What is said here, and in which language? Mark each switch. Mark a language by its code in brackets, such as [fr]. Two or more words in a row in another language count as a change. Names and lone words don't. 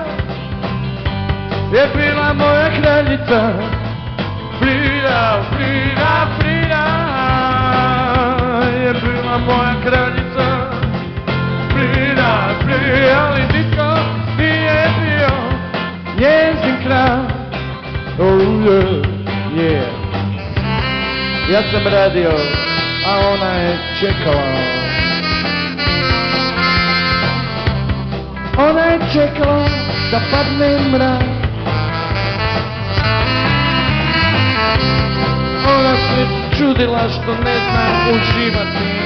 [hr] Je bila moja kraljica, Frida, Frida, Frida. Je bila moja kraljica, Frida, Frida. Ali niko nije bio njezin kralj. [en] Oh yeah, yeah. [hr] Ja sam radio, a ona je čekala. Ona je čekala da padne mrak. Ona se čudila što ne zna uživati.